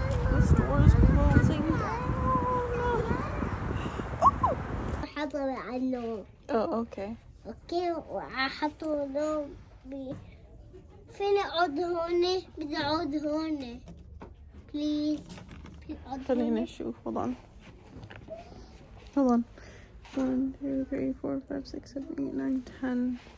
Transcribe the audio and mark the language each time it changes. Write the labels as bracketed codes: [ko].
[en] The store is closing down. Oh, okay. [ar] وأحطه له فين أقعد هون؟ بدي أقعد هون. [en] Please. [ar] خلينا نشوف. [en] hold on. Hold on. 1, 2, 3, 4, 5, 6, 7, 8, 9, 10.